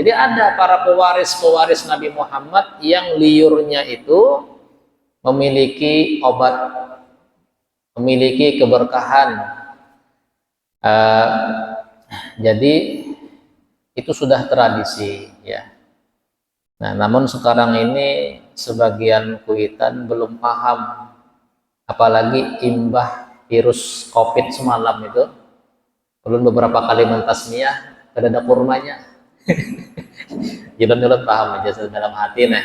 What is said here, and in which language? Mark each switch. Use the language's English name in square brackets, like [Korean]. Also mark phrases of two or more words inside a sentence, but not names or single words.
[Indonesian] Jadi ada para pewaris Nabi Muhammad yang liurnya itu memiliki obat, memiliki keberkahan. Jadi itu sudah tradisi ya. Nah, namun sekarang ini sebagian Kuitan belum paham, apalagi imbah virus COVID semalam itu, belum beberapa kali mentasmiyah ada kurmanya. [Banjar] Jalan paham aja dalam hati nah.